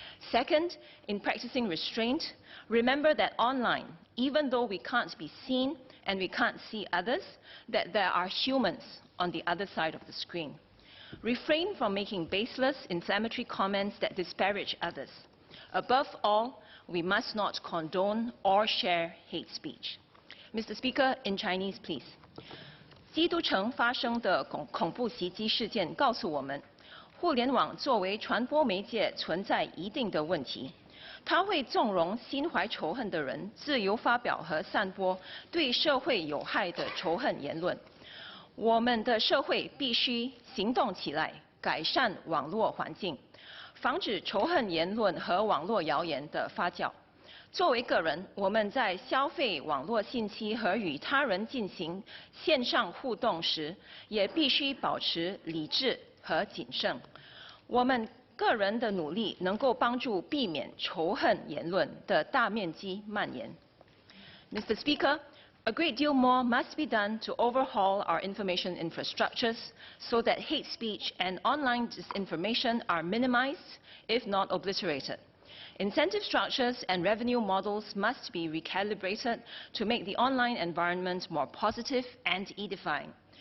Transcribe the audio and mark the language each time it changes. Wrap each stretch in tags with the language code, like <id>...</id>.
<en>Second, in practicing restraint, remember that online, even though we can't be seen and we can't see others, that there are humans on the other side of the screen. Refrain from making baseless, inflammatory comments that disparage others. Above all, we must not condone or share hate speech. Mr. Speaker, in Chinese, please.</en> <zh>基督城发生的恐怖袭击事件告诉我们，互联网作为传播媒介存在一定的问题。它会纵容心怀仇恨的人自由发表和散播对社会有害的仇恨言论。我们的社会必须行动起来，改善网络环境，防止仇恨言论和网络谣言的发酵。作为个人，我们在消费网络信息和与他人进行线上互动时，也必须保持理智和谨慎。我们个人的努力能够帮助避免仇恨言论的大面积蔓延。</zh> <en>Mr. Speaker, a great deal more must be done to overhaul our information infrastructures so that hate speech and online disinformation are minimized, if not obliterated. Incentive structures and revenue models must be recalibrated to make the online environment more positive and edifying.</en>